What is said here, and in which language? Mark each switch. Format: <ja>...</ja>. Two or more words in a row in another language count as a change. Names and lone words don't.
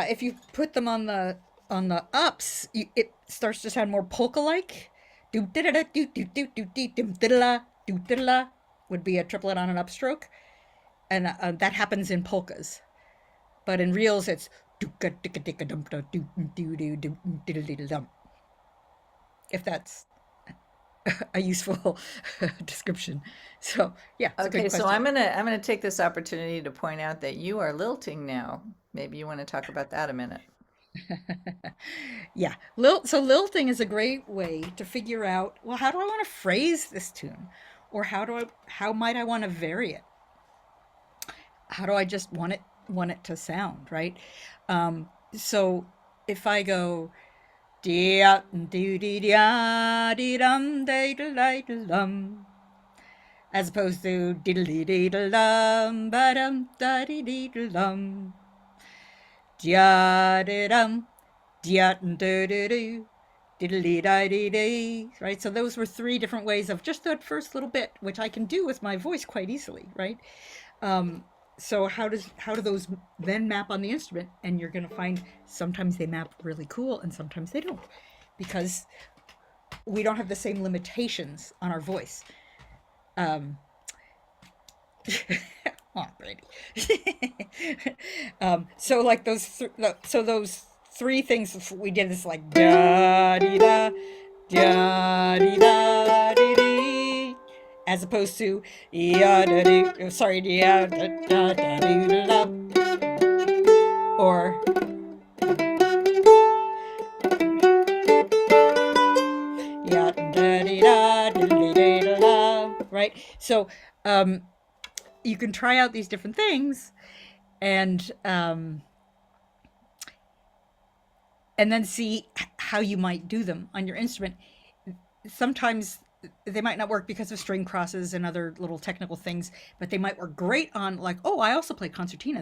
<en>If you put them on the ups, it starts to sound more polka-like. Do da do do do do do do would be a triplet on an upstroke, and that happens in polkas. But in reels, it's do ga dicka dicka dum do do do do diddle dum. If that's a useful description. So yeah, it's a good Okay, so question. I'm gonna take this opportunity to point out that you are lilting now. Maybe you want to talk about that a minute. Yeah, so lilting is a great way to figure out, well, how do I want to phrase this tune, or how might I want to vary it? How do I just want it to sound, right? So if I go dee doo dee da dee dum day dum, as opposed to diddly diddle dum ba dum da dee dee dum, dia dee dum dia doo doo doo diddly da dee dee, right? So those were three different ways of just that first little bit, which I can do with my voice quite easily, right? So how do those then map on the instrument? And you're going to find sometimes they map really cool and sometimes they don't, because we don't have the same limitations on our voice. Oh, Brady. So like those three things we did is like da dee da da dee da dee dee, as opposed to ya da dee, sorry, ya da da da dee da, or ya da dee da dee da da, right? So you can try out these different things, and then see how you might do them on your instrument. Sometimes they might not work because of string crosses and other little technical things, but they might work great on, like, oh, I also play concertina.</en>